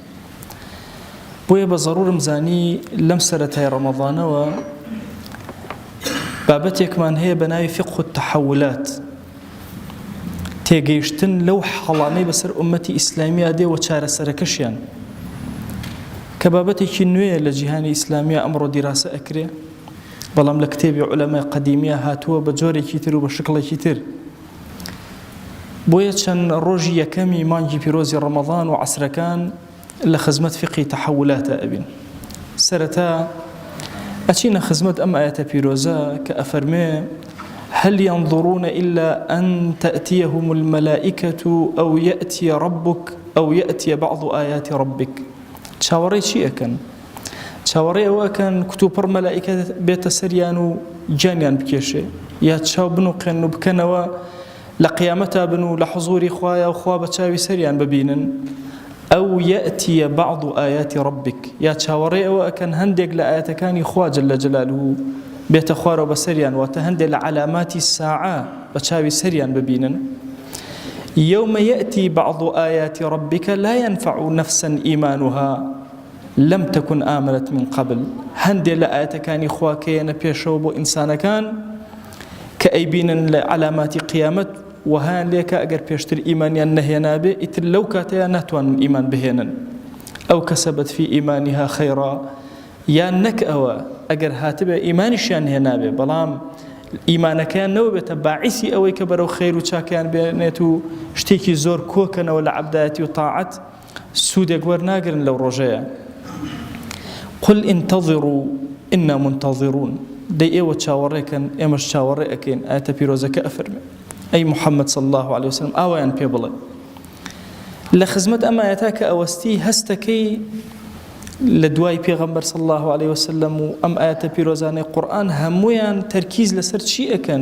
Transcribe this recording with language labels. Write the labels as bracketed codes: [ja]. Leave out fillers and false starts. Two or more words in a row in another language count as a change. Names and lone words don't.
[ckb] بۆیە بە ضەرورم زانی لەم سەرەتای ڕەمەضانەوە بابەتێکمان هەیە بە ناوی [ar] فقه التحولات، [ckb] تێگەیشتن لەو حاڵانەی بەسەر ئومەتی ئیسلامیە دێ و چارەسەرەکەشیان، کە بابەتێکی نوێیە لە جیهانی ئیسلامیە ئەمڕۆ دیراسە ئەکرێ، بەڵام لە کتێبی عولەمای قەدیمیە هاتووە بە جۆرێکی تر و بە شکڵێکی تر. بۆیە چەند ڕۆژی یەکەمی مانگی پیرۆزی ڕەمەضان و عەسرەکان لە خزمەت فقی تەحولاتە ئەبین. سەرەتا ئەچینە خزمەت ئەم ئاەتە پیرۆزە کە ئەفەرمێ [ar] هل ينظرون إلا أن تأتيهم الملائكة أو يأتي ربك أو يأتي بعض آيات ربك. [ckb] چاوەڕێی چی ئەکەن؟ چاوەڕێی ئەوەکەن کتوپڕ مەلائیکە بێتە سەریان و گیانیان بکێشێ، یا چاو بن و قێن و بکەنەوە لە قیامەتا بن و لە حوزوری خوایە و خوا بە چاوی سەریان ببینن. [ar] ئەو یەئتیە بعض آیات ربک، [ckb] یا چاوەڕێی ئەوە ئەکەن هەندێک لە ئاەتەکانی خوا [ar] جەل جەلاله [ckb] بێتە خوارەوە بە سەریان، واتە هەندێک لە علاماتی ساعە بە چاوی سەریان ببینن. [ar] يوم يأتي بعض آيات ربك لا ينفع نفسا إيمانها لم تكن آمنت من قبل. [ckb] هەندێک لە ئاەتەکانی خوا کەیەنە پێشەوە بۆ ئینسانەکان کە ئەیبینن لە علاماتی قیامەت وهان لێکە ئەگەر پێشتر ئیمانیان نەهێنابێ ئیتر لەو کاتەیە ناتوانن ئیمان بهێنن. ئەو [ar] کەسەبەت فی ئیمانیها خەیڕا، [ckb] یان نەک ئەوە ئەگەر هاتبێ ئیمانیشیان هێنابێ بەڵام ئیمانەکەیان نەوە بێتە باعیسی ئەوەی کە بەرەو خەیر و چاکیان بێنێت و شتێکی زۆر کۆکەنەوە لە عەبدایەتی و تاعەت سوودێک وەرناگرن لەو ڕۆژەیە. [ar] قل انتظروا إنا منتظرون. [ckb] دەی ئێوە چاوەڕێکن ئێمەش چاوەڕێ ئەکەین. ئاەتە پیرۆزەکە ئەفەرمێ ئەی محەممەد [ar] صلی الله عليه وسلم [ckb] ئاوایان پێ بڵێ لە خزمەت ئەم ئاەتا کە ئەوەستی هەستەکەی لە دوای پێغەمبەر [ar] صلی الله عليه وسلم [ckb] و ئەم ئاەتە پیرۆزانەی قورئان هەموویان تەرکیز لەسەر چی ئەکەن؟